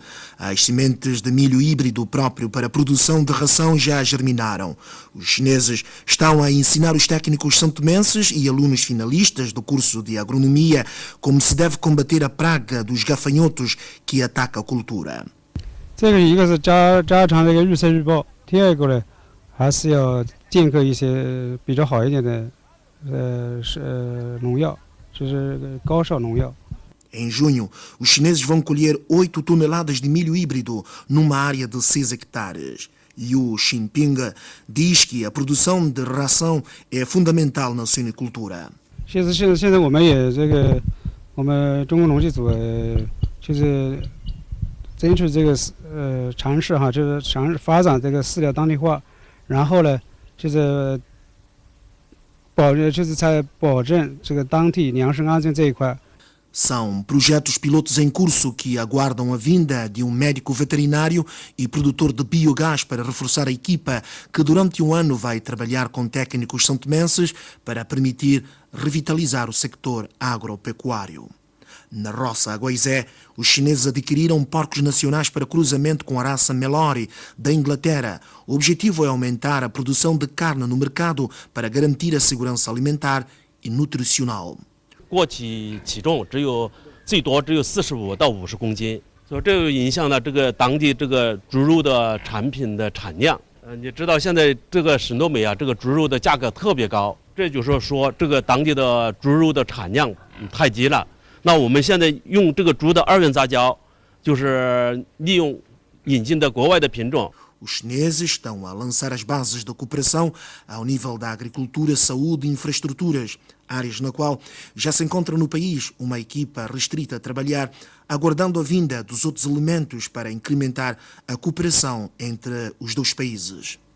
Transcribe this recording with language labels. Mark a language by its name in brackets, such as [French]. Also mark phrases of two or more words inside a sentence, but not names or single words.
[Portuguese] As sementes de milho híbrido próprio para a produção de ração já germinaram. Os chineses estão a ensinar os técnicos santomenses e alunos finalistas do curso de agronomia como se deve combater a praga dos gafanhotos que ataca a cultura. [Chinese] 这个一个是加强这个预测预报，第二个呢，还是要间隔一些比较好一点的农药。 [Portuguese] Em junho, os chineses vão colher 8 toneladas de milho híbrido numa área de 6 hectares. Liu Xinping diz que a produção de ração é fundamental na suinicultura. [Chinese] 现在我们也我们中国农技组就是争取尝试哈，就是尝试发展这个饲料当地化，然后呢就是在保证这个当地粮食安全这一块。 [Portuguese] São projetos pilotos em curso que aguardam a vinda de um médico veterinário e produtor de biogás para reforçar a equipa que durante um ano vai trabalhar com técnicos santomenses para permitir revitalizar o sector agropecuário. Na roça Aguaizé, os chineses adquiriram porcos nacionais para cruzamento com a raça Melori da Inglaterra. O objetivo é aumentar a produção de carne no mercado para garantir a segurança alimentar e nutricional. [Chinese] 国体体重最多只有45到50公斤，所以这个影响了这个当地这个猪肉的产品的产量。你知道现在这个省诺美啊，这个猪肉的价格特别高，这就是说这个当地的猪肉的产量太低了。那我们现在用这个猪的二元杂交，就是利用引进的国外的品种。 [Portuguese] Os chineses estão a lançar as bases da cooperação ao nível da agricultura, saúde e infraestruturas, áreas na qual já se encontra no país uma equipa restrita a trabalhar, aguardando a vinda dos outros elementos para incrementar a cooperação entre os dois países.